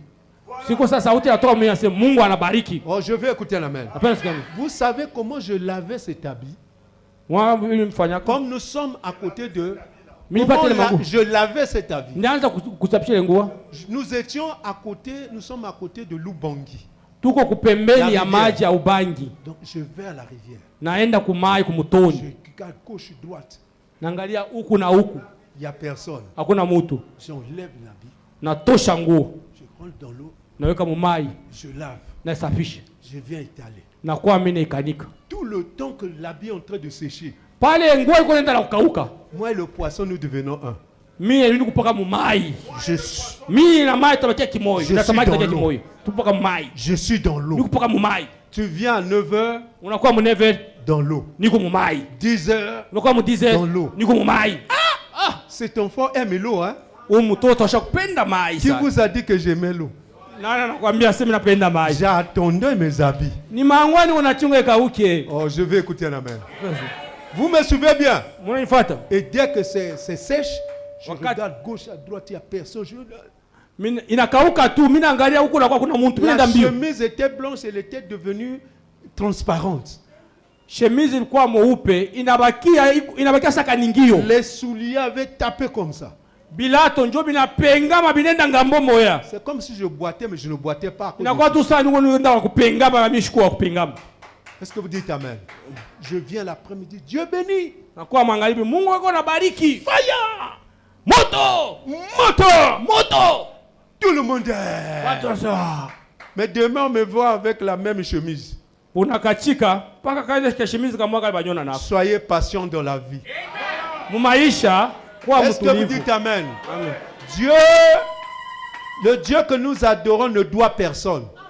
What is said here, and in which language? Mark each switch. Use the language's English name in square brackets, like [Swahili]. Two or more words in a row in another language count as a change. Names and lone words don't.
[French] Oh, je vais écouter la main. Vous savez comment je lavais cet habit? Comme nous sommes à côté de... je lavais cet habit. Nous sommes à côté de Lubangi. [Swahili] Tuko kupembeni ya maji ya ubangi. [French] Donc je vais à la rivière. [Swahili] Naenda kumai kumutoni. [French] Je regarde gauche droite. [Swahili] Naangalia huku na huku. [French] Il y a personne. [Swahili] Hakuna mtu. [French] J'enlève l'habit. [Swahili] Natosha nguo. [French] Je rentre dans l'eau. [Swahili] Naweka mumai. [French] Je lave. [Swahili] Nasafisha. [French] Je viens étaler. [Swahili] Nakuwa mimi naikanika. [French] Tout le temps que l'habit est en train de sécher. [Swahili] Pale nguo iko nenda na kukauka. [French] Moi et le poisson nous devenons un. [Swahili] Mimi ni kupaka mumai. Mimi na mai tabakia kimoyo. Na samaki tabakia kimoyo. Tupaka mumai. [French] Je suis dans l'eau. [Swahili] Ni kupaka mumai. [French] Tu viens à 9h. [Swahili] Unakuwa mu 9h [French] dans l'eau. [Swahili] Niko mumai. [French] 10h. [Swahili] Unakuwa mu 10h [French] dans l'eau. [Swahili] Niko mumai. [French] Cet enfant aime l'eau, hein? Qui vous a dit que j'aimais l'eau? J'ai attendu mes habits. Oh, je vais écouter la main. Vous me suivez bien? Et dès que c'est sèche, je regarde gauche à droite, il n'y a personne. La chemise était blanche, elle était devenue transparente. [Swahili] Chemise ilikuwa mweupe inabakia saka ningio. [French] Les souliers avaient tapé comme ça. [Swahili] Bilato njo binapengama binenda ngambo moya. [French] C'est comme si je boitais mais je ne boitais pas. [Swahili] Inakuwa tu sana nenda kupengama na mishikuwa kupengama. [French] Est-ce que vous dites amen? Je viens l'après-midi, Dieu bénit. [Swahili] Nakuwa magharibi, Mungu wako na bariki. [English] Fire! [Swahili] Moto! Moto! Moto! [French] Tout le monde est. Mais demain on me voit avec la même chemise. Soyez patient dans la vie. Est-ce que vous dites amen? Amen. Dieu, le Dieu que nous adorons ne doit personne.